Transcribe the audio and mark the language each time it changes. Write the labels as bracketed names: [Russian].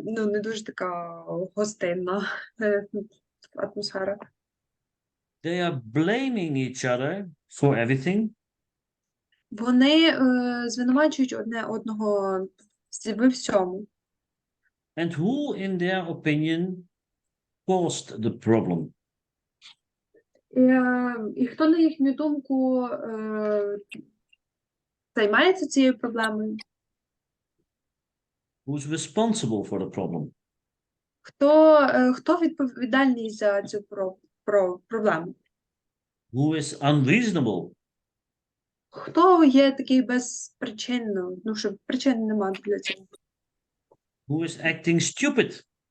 [Ukrainian] Не дуже така гостинна атмосфера. [English] They are blaming each other for everything? [Ukrainian] Вони звинувачують одне одного в всьому. [English] And who, in their opinion, caused the problem? [Ukrainian] І хто, на їхню думку, займається цією проблемою? [English] Who's responsible for the problem? [Ukrainian] Хто відповідальний за цю проблему? [English] Who is unreasonable? [Ukrainian] Хто є такий безпричинно, що причин немає для цього? [English] Who is acting stupid?